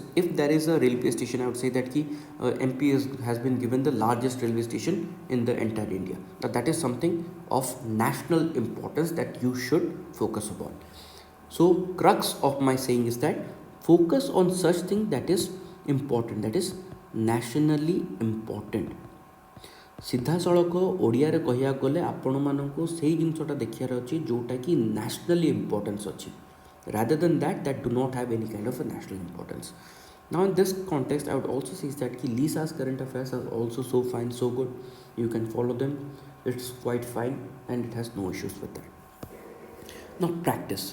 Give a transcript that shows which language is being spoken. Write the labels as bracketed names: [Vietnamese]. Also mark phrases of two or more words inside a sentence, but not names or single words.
[English] If there is a railway station, I would say that MP has been given the largest railway station in the entire India. Now that is something of national importance that you should focus upon. So crux of my saying is that focus on such thing that is important, that is nationally important. [Odia] सीधासଳଖ ଓଡ଼ିଆରେ କହିବାକୁ ଗଲେ ଆପଣମାନଙ୍କୁ ସେଇ ଜିନିଷଟା ଦେଖିବାର ଅଛି ଯେଉଁଟାକି [English] nationally importance [Odia] ଅଛି. [English] Rather than that do not have any kind of a national importance. Now in this context, I would also say that Lisa's current affairs are also so fine, so good. You can follow them. It's quite fine and it has no issues with that. Now practice.